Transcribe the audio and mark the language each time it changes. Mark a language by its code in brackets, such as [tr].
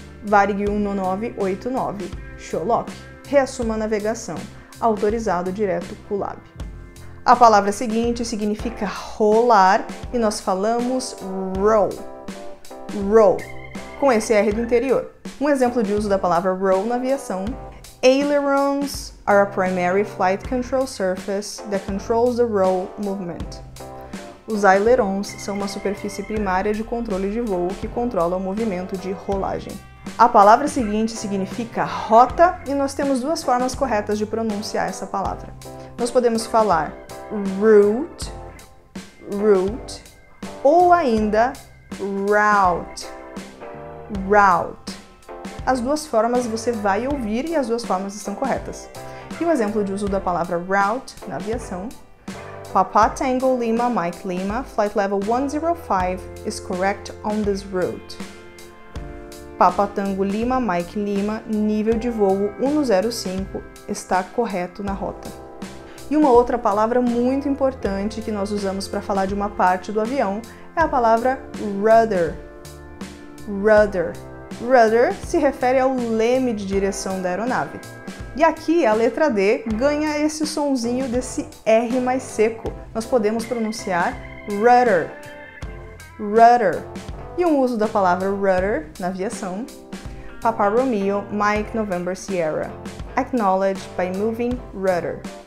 [pt] Varig 1989, Sherlock, reassuma a navegação, autorizado direto Collab. A palavra seguinte significa rolar e nós falamos roll. Roll, com esse R do interior. Um exemplo de uso da palavra roll na aviação. [en] Ailerons are a primary flight control surface that controls the roll movement. [pt] Os ailerons são uma superfície primária de controle de voo que controla o movimento de rolagem. A palavra seguinte significa rota e nós temos duas formas corretas de pronunciar essa palavra. Nós podemos falar route, route, ou ainda route, route. As duas formas você vai ouvir e as duas formas estão corretas. E o exemplo de uso da palavra route na aviação. [en] Papa Tango Lima Mike Lima, flight level 105 is correct on this route. [pt] Papa Tango Lima Mike Lima, nível de voo 105, está correto na rota. E uma outra palavra muito importante que nós usamos para falar de uma parte do avião é a palavra rudder. Rudder. Rudder se refere ao leme de direção da aeronave. E aqui a letra D ganha esse sonzinho desse R mais seco. Nós podemos pronunciar rudder. Rudder. E um uso da palavra rudder na aviação. [en] Papa Romeo Mike November Sierra. Acknowledge by moving rudder.